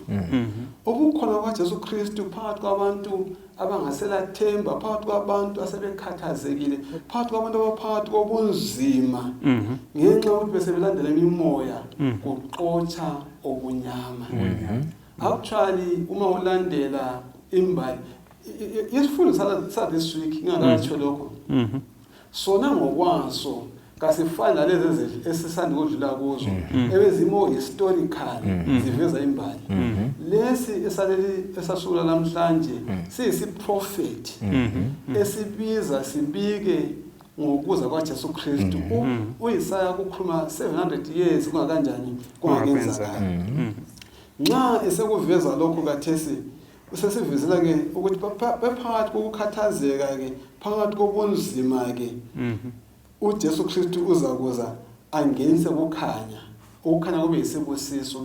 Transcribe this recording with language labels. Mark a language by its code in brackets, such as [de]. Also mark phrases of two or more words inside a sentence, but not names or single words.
[nd] Ubukhona kwaJesu Kristu phakathi kwabantu abangasela themba, phakathi kwabantu asebekhathazekile, phakathi kwabantu abaphakathi kobunzima ngenxa yokuthi besebelandela imimoya kuxotsha obunyama. Actually uma ulandela imbali isifundo sa [en] this week [nd] ngakatsho lokho sona ngokwaso kasifani nalezi esisanda ukudlula kuzo ebezimo historical ziveza imbali. Lesi esasula namhlanje siyisiprofeti esibiza sibike ngokuza kwaJesu Kristu. UIsaya kukhuluma 700 years kungakanjani kungakenzakala. Nxa esekuveza lokho kathesi usesivezela ke ukuthi bephakathi kokukhathazeka ke phakathi kobunzima ke uJesu Kristu uzakuza angenise ukukhanya kube yisibusiso.